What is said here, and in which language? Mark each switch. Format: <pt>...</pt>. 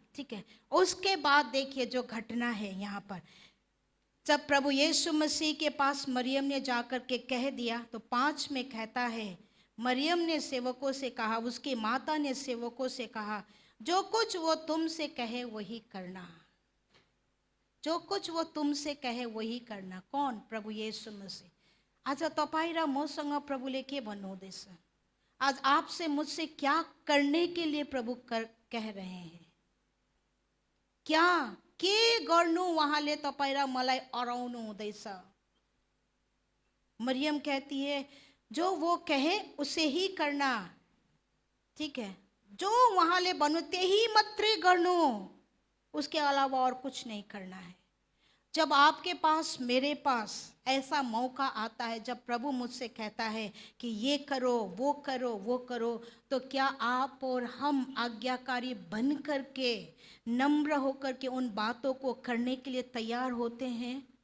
<hi>ठीक है, उसके बाद देखिए जो घटना है यहाँ पर, जब प्रभु यीशु मसीह के पास मरियम ने जाकर के कह दिया, तो 5 में कहता है मरियम ने सेवकों से कहा, उसकी माता ने सेवकों से कहा, जो कुछ वो तुमसे कहे वही करना, जो कुछ वो तुमसे कहे वही करना। कौन? प्रभु यीशु मसीह।</hi> <ne>आज तपाईं र मसँग प्रभुले के भन्नुहुँदैछ?</ne> <hi>आज आपसे मुझसे क्या करने के लिए प्रभु कह रहे हैं?</hi> <ne>क्या के गर्नु उहाँले तपाईं र मलाई अराउनु हुँदैछ?</ne> <hi>मरियम कहती है जो वो कहे उसे ही करना। ठीक है,</hi> <ne>जो उहाँले भन्नु त्यही मात्रै गर्नु,</ne> <hi>उसके अलावा और कुछ नहीं करना है। जब आपके पास, मेरे पास ऐसा मौका आता है, जब प्रभु मुझसे कहता है कि ये करो, वो करो, वो करो, तो क्या आप और हम आज्ञाकारी बन करके, नम्र होकर के उन बातों को करने के लिए तैयार होते हैं?</hi>